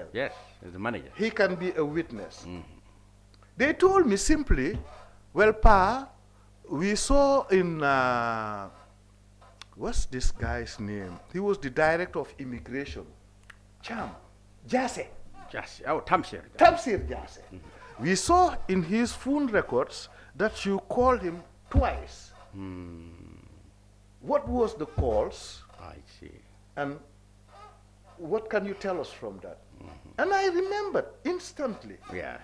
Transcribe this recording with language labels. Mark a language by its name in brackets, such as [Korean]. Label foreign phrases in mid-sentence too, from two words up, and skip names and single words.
[English] Yes, he's the manager. He can be a witness. They told me simply, well, Pa, we saw in, what's this guy's name? He was the director of immigration. Cham. Jase. Just, oh, Tamsir. Tamsir Jase. We saw in his phone records that you called him twice. What was the calls? I see. And what can you tell us from that? And I remembered instantly Yeah.